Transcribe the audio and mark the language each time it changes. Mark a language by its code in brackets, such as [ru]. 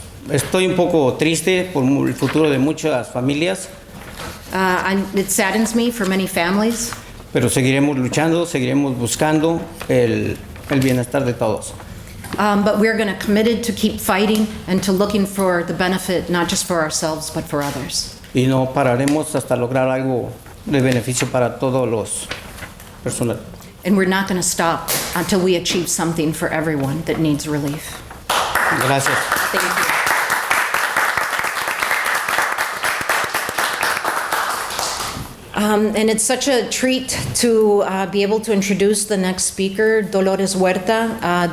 [es] Estoy un poco triste por el futuro de muchas familias. [en] It saddens me for many families. [es] pero seguiremos luchando, seguiremos buscando el bienestar de todos. [en] But we're going to committed to keep fighting and to looking for the benefit, not just for ourselves, but for others. [es] Y no pararemos hasta lograr algo de beneficio para todos los personas. [en] And we're not going to stop until we achieve something for everyone that needs relief. [es] Gracias. [en] Thank you. And it's such a treat to be able to introduce the next speaker, Dolores Huerta.